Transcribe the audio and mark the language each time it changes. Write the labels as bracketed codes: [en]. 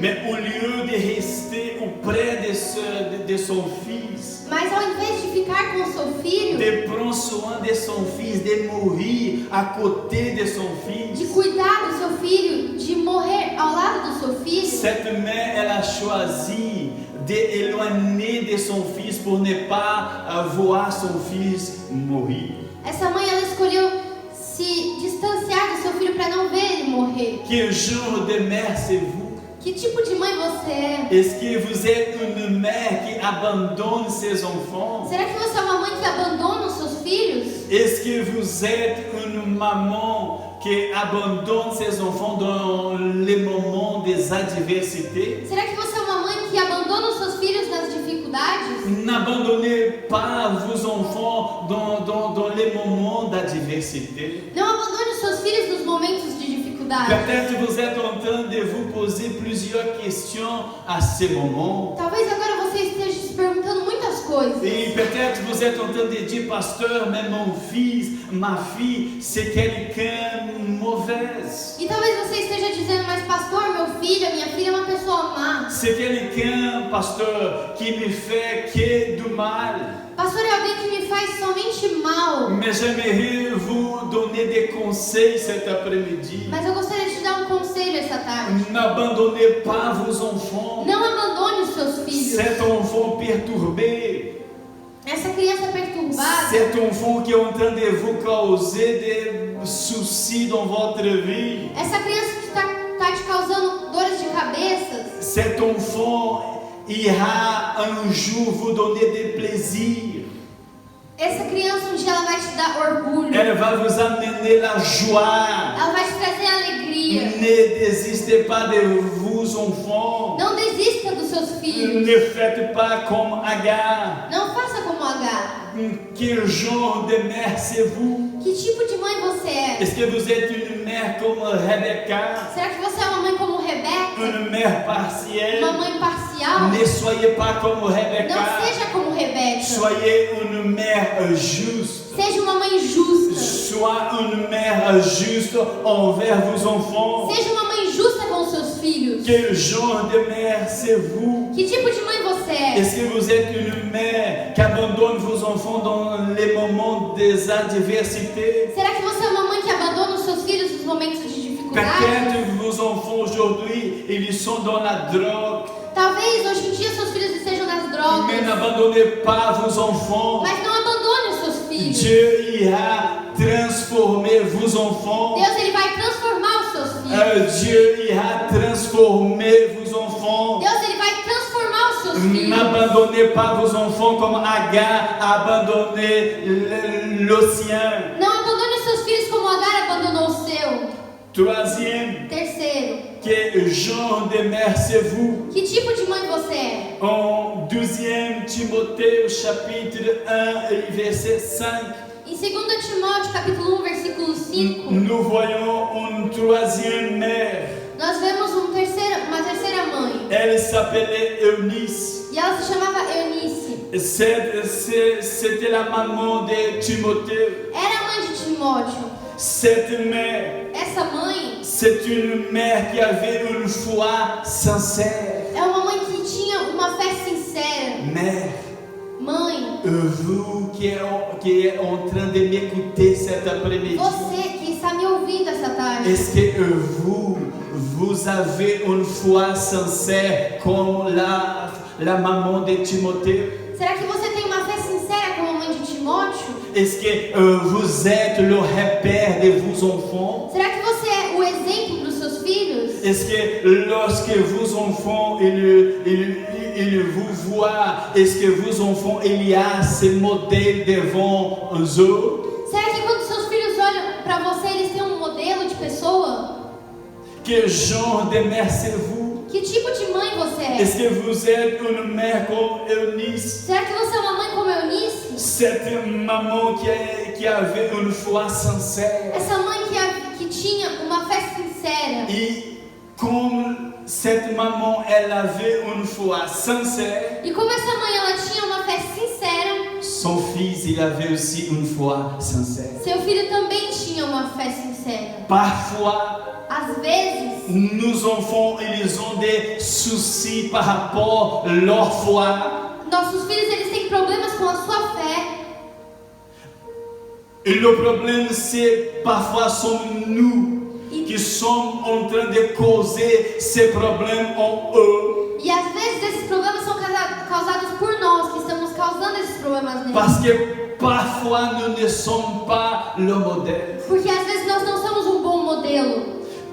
[fr] Mais au lieu de rester auprès de son fils, [pt] Mas ao invés de ficar com seu filho, [fr] de prendre soin de son fils, de mourir à côté de son de fils, [pt] cuidar do seu filho, de morrer ao lado do seu filho, [fr] cette mère, elle a choisi d'éloigner de son fils pour ne pas voir son fils mourir. [pt] essa mãe ela escolheu se distanciar do seu filho para não ver ele morrer. [fr] Quel genre de mère c'est vous? [pt] Que tipo de mãe você é? [fr] Est-ce que vous êtes une mère qui abandonne ses enfants? [pt] Será que você é uma mãe que abandona os seus filhos? [fr] Est-ce que vous êtes une maman qui abandonne ses enfants dans les moments des adversités? [pt] Será que você é uma mãe que abandona os seus filhos nas dificuldades? [fr] N'abandonnez pas vos enfants dans les moments d'adversité. [pt] Não abandone os seus filhos nos momentos de dificuldade. [fr] Peut-être vous êtes en train de vous poser plusieurs questions à ce moment. [pt] Talvez agora você esteja se perguntando muitas coisas. [fr] Et peut-être vous êtes en train de dire, pasteur, mais mon fils, ma fille, c'est quelqu'un mauvaise. [pt] E talvez você esteja dizendo, mas pastor, meu filho, a minha filha é uma pessoa má. [fr] C'est quelqu'un, pasteur, qui me fait que du mal. [pt] Pastor, é alguém que me faz somente mal. [fr] Mais j'aimerais vous donner des conseils cet après-midi. [pt] Mas eu gostaria de te dar um conselho essa tarde. [fr] N'abandonnez pas vos enfants. [pt] Não abandone os seus filhos. [fr] Cet enfant perturbé, [pt] Essa criança perturbada, [fr] cet enfant qui est en train de vous causer des soucis dans votre vie, [pt] essa criança que está te causando dores de cabeça, [fr] cet enfant ira un jour vous donner des plaisirs. [pt] essa criança um dia ela vai te dar orgulho. [fr] Elle va vous amener la joie. [pt] Ela vai te trazer alegria. [fr] Ne désistez pas de vos enfants. [pt] Não desista dos seus filhos. [fr] Ne faites pas comme Agar. [pt] Não faça como Agar. [fr] Quel genre de mère c'est vous? [pt] Que tipo de mãe você é? [fr] Est-ce que vous êtes une mère comme Rebecca? [pt] Será que você é uma mãe como Rebeca? [fr] Une mère partielle? [pt] Uma mãe parcial? [fr] Ne soyez pas comme Rebecca. [pt] Não seja como Rebeca. [fr] Soyez une mère juste. [pt] Seja uma mãe justa. [fr] Sois une mère juste envers vos enfants. [pt] Seja uma mãe justa com os seus filhos. [fr] Quel genre de mère c'est vous? [pt] Que tipo de mãe você é? [fr] Est-ce que vous êtes une mère qui abandonne vos enfants dans les moments des adversités? [pt] Será que você é uma mãe que abandona os seus filhos nos momentos de dificuldade? [fr] Peut-être vos enfants aujourd'hui, ils sont dans la drogue. [pt] Talvez hoje em dia seus filhos estejam nas [fr] Mais [pt] drogas. [fr] n'abandonnez pas vos enfants. [pt] Mas não abandone os seus filhos. [fr] Dieu ira transformer vos enfants. [pt] Deus ele vai transformar os seus filhos. [fr] Dieu ira transformer vos enfants. [pt] Deus ele vai transformar os seus filhos. [fr] N'abandonnez pas vos enfants comme Agar a abandonné le sien. [pt] Não abandone os seus filhos como Agar abandonou o seu. [fr] Troisième, [pt] Terceiro, [fr] Quel genre de mère c'est vous? [pt] Que tipo de mãe você é? [fr] En 2 Timothée, chapitre 1, et verset 5, [pt] Em 2 Timóteo, capítulo 1, versículo 5, [fr] nous voyons une troisième mère. [pt] nós vemos uma terceira mãe. [fr] Elle s'appelait Eunice. [pt] E ela se chamava Eunice. [fr] C'était la maman de Timothée. [pt] Era a mãe de Timóteo. [fr] Cette mère, [pt] Essa mãe [fr] c'est une mère qui avait une foi sincère. [pt] é uma mãe que tinha uma fé sincera. [fr] Mère, [pt] Mãe, [fr] vous qui êtes en train de m'écouter cet après-midi, [pt] você que está me ouvindo essa tarde, [fr] est-ce que vous avez une foi sincère comme la maman de Timothée? [pt] será que você tem uma fé sincera como a mãe de Timóteo? [fr] Est-ce que vous êtes le repère de vos enfants? [pt] Será que você é o exemplo para os seus filhos? [fr] Est-ce que lorsque vos enfants ils vous voient, est-ce que vos enfants il y a ce modèle devant eux? [pt] Será que quando seus filhos olham para você, eles têm um modelo de pessoa? [fr] Quel genre de mère c'est vous? [pt] Que tipo de mãe você é? [fr] Est-ce que vous êtes une mère comme Eunice? [pt] Será que você é uma mãe como Eunice? [fr] Cette maman qui avait une foi sincère. [pt] Essa mãe que tinha uma fé sincera. [fr] Et comme cette maman, elle avait une foi sincère, [pt] E como essa mãe ela tinha uma fé sincera, [fr] son fils, il avait aussi une foi sincère. [pt] seu filho também tinha uma fé sincera. [fr] Parfois, [pt] Às vezes, [fr] nos enfants, ils ont des soucis par rapport à leur foi. [pt] nossos filhos eles têm problemas com a sua fé. [fr] Et le problème, c'est parfois sommes nous qui sommes en train de causer ces problèmes en eux. [pt] E às vezes esses problemas são causados por nós, que estamos causando esses problemas neles. [fr] Parce que parfois, nous ne sommes pas le modèle. [pt] Porque às vezes nós não somos um bom modelo.